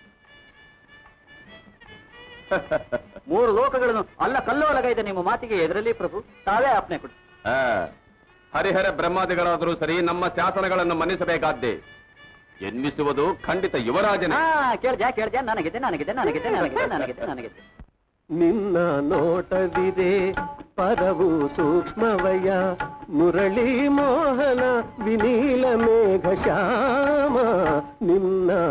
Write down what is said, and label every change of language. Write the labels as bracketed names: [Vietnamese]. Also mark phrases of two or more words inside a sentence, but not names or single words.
[Kannada] ಮೂರು ಲೋಕಗಳನ್ನು ಅಲ್ಲ ಕಲ್ಲೋಲಗೈದ ನಿಮ್ಮ ಮಾತಿಗೆ ಎದರಲ್ಲಿ ಪ್ರಭು, ತಾವೇ ಆಜ್ಞೆ ಕೊಡಿ. ಹರಿಹರ ಬ್ರಹ್ಮಾದಿಗಳಾದರೂ ಸರಿ ನಮ್ಮ ಶಾಸನಗಳನ್ನು ಮನ್ನಿಸಬೇಕಾದ್ದೇ. ಎನ್ನಿಸುವುದು ಖಂಡಿತ ಯುವರಾಜನೇ. ಕೇಳ್ದ್ಯಾ ನನಗಿದೆ ನನಗಿದೆ ನನಗಿದೆ ನನಗಿದೆ ನನಗಿದೆ ನನಗಿದೆ. ನಿನ್ನ ನೋಟವಿದೆ ಪರವು ಸೂಕ್ಷ್ಮವಯ, ಮುರಳಿ ಮೋಹನ ವಿನೀಲ ಮೇಘ ಶ್ಯಾಮ. ನಿನ್ನ